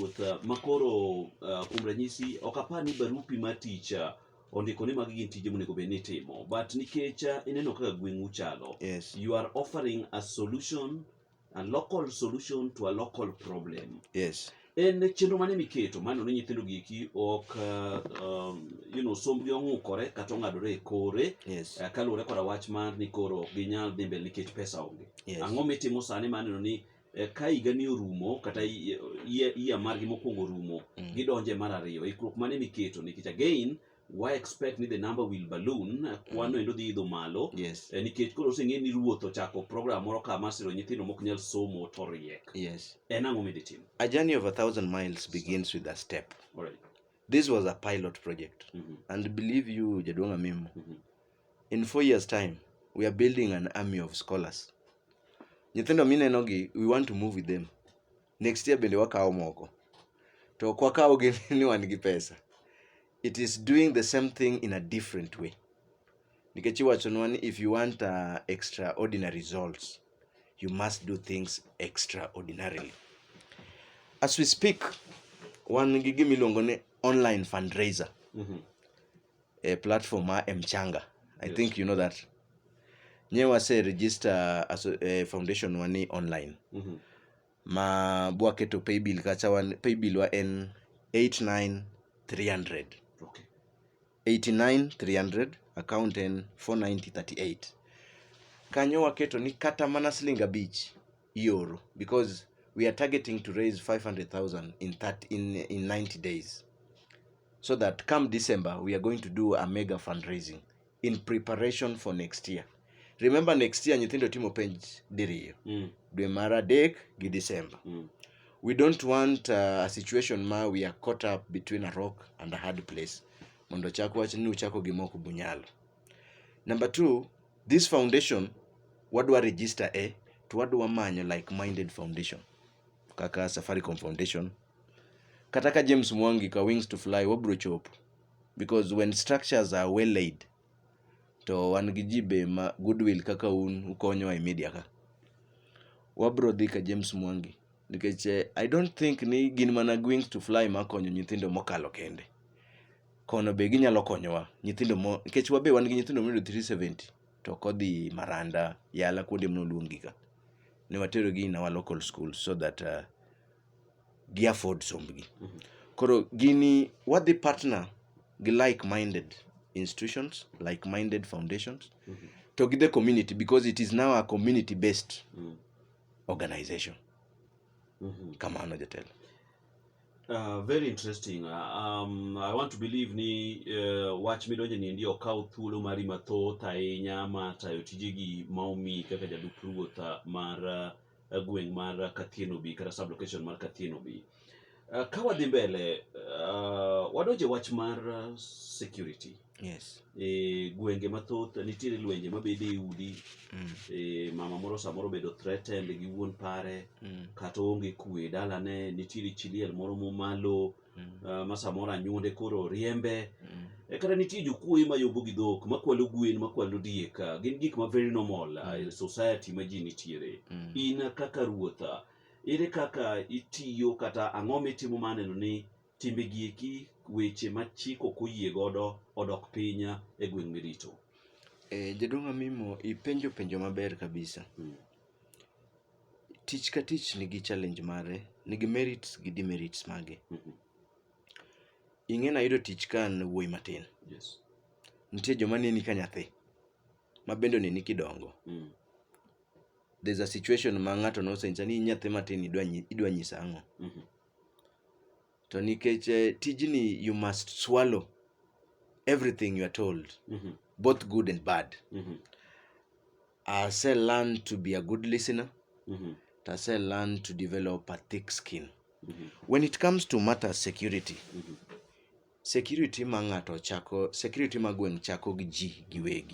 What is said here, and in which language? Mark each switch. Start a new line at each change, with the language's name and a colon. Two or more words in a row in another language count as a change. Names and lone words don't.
Luo (Kenya and Tanzania): makoro kuom ranyisi ok apani barupi mar tich ondiko ni magi gin tije monego bed ni timo, but nikech ineno kaka gweng'u chalo,
English: Yes. you are offering a solution, a local solution to a local problem. Yes.
Luo (Kenya and Tanzania): En chenro mane miketo mano ni nyithindo giki ok sombgi ong'ukore kata ong'adore e kore,
English: Yes.
Luo (Kenya and Tanzania): kaluwore koda wach mar ni koro ok ginyal dhi mbele nikech pesa onge.
English: Yes.
Luo (Kenya and Tanzania): Ang'o mitimo sani maneno ni ka higa ni orumo kata iya margi mokwongo orumo, gidonje mar ariyo, ikruok mane miketo nikech
English: again why expect
Luo (Kenya and Tanzania): ni
English: the number will balloon,
Luo (Kenya and Tanzania): kwano endo dhi idho malo.
English: Yes.
Luo (Kenya and Tanzania): Nikech koro oseng'e ni ruoth ochako program moro kama siro nyithindo mok nyal somo to riek.
English: Yes.
Luo (Kenya and Tanzania): En ang'o midhi timo?
English: A journey of 1,000 miles begins with a step. All right. This was a pilot project. And believe you,
Luo (Kenya and Tanzania): Jaduong' Amimo,
English: in 4 years' time, we are building an army of scholars.
Luo (Kenya and Tanzania): Nyithindo mineno gi,
English: we want to move with them. Next year
Luo (Kenya and Tanzania): bende wakao moko. To kwa kao gi ni wan gi pesa.
English: It is doing the same thing in a different way.
Luo (Kenya and Tanzania): Nikech iwachonwa ni
English: if you want extraordinary results, you must do things extraordinarily. As we speak,
Luo (Kenya and Tanzania): wan gi gimiluongo ni
English: online fundraiser. A platform Mchanga. I think you know that.
Luo (Kenya and Tanzania): Nyewa se
English: register as a foundation
Luo (Kenya and Tanzania): wani online. Ma buaketo paybill kacha wan paybill wa en 89300.
English: Okay.
Luo (Kenya and Tanzania): 89300, account en 49038. Kanyo waketo ni kata mana siling abich ioro,
English: because we are targeting to raise 500,000 in 90 days. So that come December, we are going to do a mega fundraising in preparation for next year. Remember next year,
Luo (Kenya and Tanzania): nyithindo timo penj diriyo. Dwe mar adek gi December.
English: We don't want a situation
Luo (Kenya and Tanzania): ma
English: we are caught up between a rock and a hard place.
Luo (Kenya and Tanzania): Mondo chako wach ni uchako gimoko bunyalo.
English: Number 2, this foundation,
Luo (Kenya and Tanzania): wadwa register to wadwa manyo
English: like-minded foundation.
Luo (Kenya and Tanzania): Kaka Safaricom Foundation. Kataka James Mwangi ka Wings to Fly wabro chopo.
English: Because when structures are well laid,
Luo (Kenya and Tanzania): to wan gi jibe ma goodwill kaka ukonyo e media ka. Wabro dhi ka James Mwangi. Nikech
English: I don't think
Luo (Kenya and Tanzania): ni gin mana Wings to Fly ma konyo nyithindo mokalo kende. Kono be ginyalo konyowa nyithindo nikech wabe wan gi nyithindo mondo 370 to kodhi Maranda, Yala kuonde mnoluongi ka. Ne watero gi
English: in our local schools so that gi afford sombgi.
Luo (Kenya and Tanzania): Koro gini wadhi
English: partner gi like-minded institutions, like-minded foundations,
Luo (Kenya and Tanzania): to gi
English: the community, because it is now a community-based organization.
Luo (Kenya and Tanzania): Kamano jatelo.
English: Very interesting. I want to believe
Luo (Kenya and Tanzania): ni wach midonje ni ndio okaw thuolo mari mathoth ahinya ma tayo tijegi maomi kaka jalup ruoth mar gweng' mar Kathienobi kata sublocation mar Kathienobi. Ka wadhi mbele, wadonje wach mar security.
English: Yes.
Luo (Kenya and Tanzania): Gwenge mathoth nitiere lwenje mabede e udi. Mama moro samoro bedo threatened gi wuon pare, kata onge kwe dalane, nitiere chiliel moro momalo, ma samoro anyuonde koro riembe. Kata nitie jokuoye mayombo gi dhok, makwalo gwen, makwalo diek. Gin gik ma
English: very normal in society
Luo (Kenya and Tanzania): ma ji nitiere. In kaka ruotha, ere kaka itiyo kata ang'o mitimo maneno ni timbe gieki weche ma chik ok oyie godo odok piny e gweng' mirito? Jaduong' Amimo, ipenjo maber kabisa. Tich ka tich nigi challenge mare, nigi merits gi demerits mage. Ing'e nayudo tich ka an wuoyi matin.
English: Yes.
Luo (Kenya and Tanzania): Nitie joma neni ka nyathi, ma bende neni kidongo.
English: There's a situation
Luo (Kenya and Tanzania): ma ng'ato nosencha ni nyathi matin idwa nyisa ang'o. To nikech tijni
English: you must swallow everything you are told, both good and bad. I say learn to be a good listener. I say learn to develop a thick skin. When it comes to matter security,
Luo (Kenya and Tanzania): security ma ng'ato chako, security ma gweng' chako gi ji giwegi.